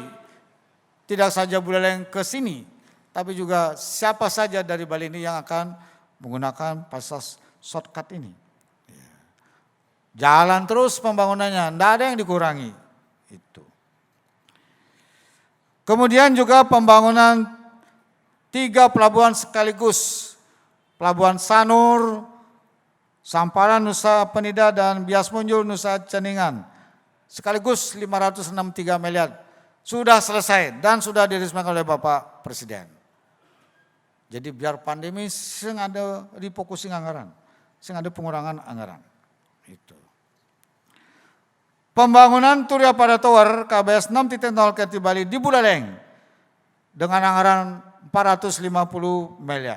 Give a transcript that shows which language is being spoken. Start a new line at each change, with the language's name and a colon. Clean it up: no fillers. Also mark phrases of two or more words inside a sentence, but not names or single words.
Indonesian: Tidak saja Buleleng ke sini, tapi juga siapa saja dari Bali ini yang akan menggunakan fasilitas shortcut ini. Jalan terus pembangunannya, tidak ada yang dikurangi. Itu. Kemudian juga pembangunan 3 pelabuhan sekaligus. Pelabuhan Sanur, Samparan, Nusa Penida, dan Bias Munjul, Nusa Ceningan. Sekaligus 563 miliar. Sudah selesai dan sudah diresmikan oleh Bapak Presiden. Jadi biar pandemi sing ada refocusing anggaran, sing ada pengurangan anggaran. Itu. Pembangunan Turya Pada Tower KBS 6.0 Kerti Bali di Buleleng dengan anggaran 450 miliar.